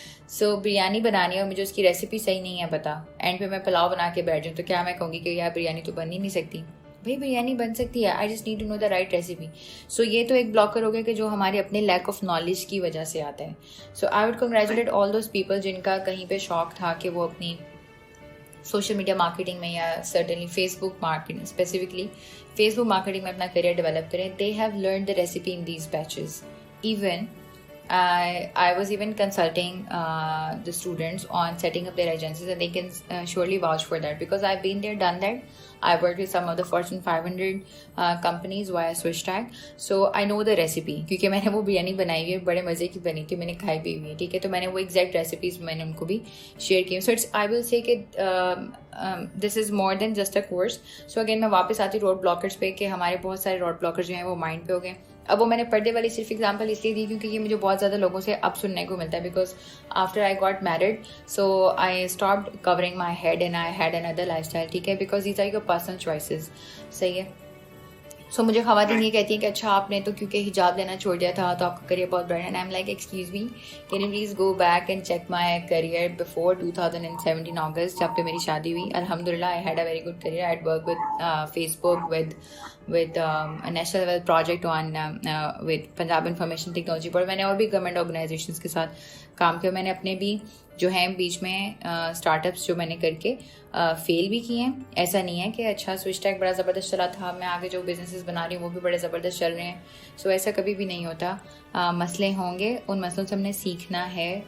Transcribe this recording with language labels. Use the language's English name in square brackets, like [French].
[Urdu] سو بریانی بنانی ہے اور مجھے اس کی ریسیپی صحیح نہیں ہے پتہ, اینڈ پہ میں پلاؤ بنا کے بیٹھ جاؤں, تو کیا میں کہوں گی کہ یار بریانی تو بن ہی نہیں سکتی؟ بھائی بریانی بن سکتی ہے, [English] I just need to know the right recipe. [Urdu] سو یہ تو ایک بلاکر ہو گیا کہ جو ہمارے اپنے لیک آف نالج کی وجہ سے آتا ہے. [English] so I would congratulate all those people [Urdu] جن کا کہیں پہ شوق تھا کہ وہ اپنی سوشل میڈیا مارکیٹنگ میں یا سرٹنلی فیس بک مارکیٹنگ, اسپیسیفکلی فیس بک مارکیٹنگ میں اپنا کریئر ڈیولپ کریں. [English] They have learn the recipe in these batches. Even I was even consulting the students on setting up their agencies, and they can surely vouch for that because I've been there, done that. I worked with some of the Fortune 500 companies via Swishtag, so I know the recipe. [Urdu] کیونکہ میں نے وہ بریانی بنائی ہوئی ہے, بڑے مزے کی بنی تھی, میں نے کھائی بھی ہوئی ہے, ٹھیک ہے. تو میں نے وہ ایگزیکٹ ریسیپیز میں نے ان کو بھی شیئر کی. [English] So it's I will say کہ this is more than just a course. [Urdu] So again میں واپس آتی روڈ بلاکرس پہ, کہ ہمارے بہت سارے روڈ بلاکرز جو ہیں وہ مائنڈ پہ ہو گئے. اب وہ میں نے پردے والی صرف اگزامپل اس لیے دی کیونکہ یہ مجھے بہت زیادہ لوگوں سے اب سننے کو ملتا ہے, [English] because after I got married so I stopped covering my head and I had another lifestyle, [Urdu] ٹھیک ہے, [English] because these are your personal choices, [Urdu] صحیح ہے. سو مجھے خواتین یہ کہتی ہیں کہ اچھا آپ نے تو کیونکہ حجاب لینا چھوڑ دیا تھا تو آپ کا کریئر بہت bright, [English] and I am like excuse me can you please go back and check my career before 2017 August, [Urdu] جب پہ میری شادی ہوئی. [English] الحمد للہ I had a very good career. I work with Facebook with a national level project on with Punjab Information Technology Board. [Urdu] میں نے اور بھی گورنمنٹ آرگنائزیشنس کے ساتھ کام کیا. میں نے اپنے بھی جو ہیں بیچ میں اسٹارٹ اپس جو میں نے کر کے فیل بھی کیے ہیں. ایسا نہیں ہے کہ اچھا سوئچ ٹیک بڑا زبردست چلا تھا, میں آگے جو بزنسز بنا رہی ہوں وہ بھی بڑے زبردست چل رہے ہیں. سو ایسا کبھی بھی نہیں ہوتا. مسئلے ہوں گے, ان مسئلوں سے ہم نے سیکھنا ہے.